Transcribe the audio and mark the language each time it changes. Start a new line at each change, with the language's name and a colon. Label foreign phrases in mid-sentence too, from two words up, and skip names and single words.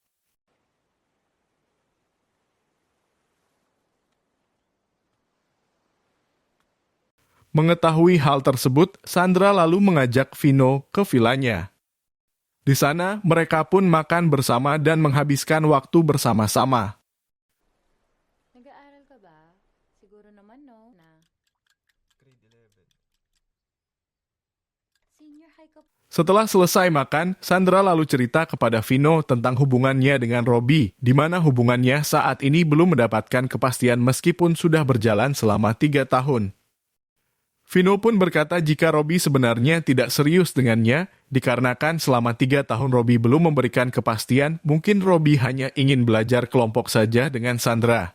Indonesian: Mengetahui hal tersebut, Sandra lalu mengajak Vino ke villanya. Di sana, mereka pun makan bersama dan menghabiskan waktu bersama-sama.
Filipino: Nag-aaral ka ba? Siguro naman no, na.
Indonesian: Setelah selesai makan, Sandra lalu cerita kepada Vino tentang hubungannya dengan Robby, di mana hubungannya saat ini belum mendapatkan kepastian meskipun sudah berjalan selama 3 tahun. Vino pun berkata jika Robby sebenarnya tidak serius dengannya, dikarenakan selama 3 tahun Robby belum memberikan kepastian, mungkin Robby hanya ingin belajar kelompok saja dengan Sandra.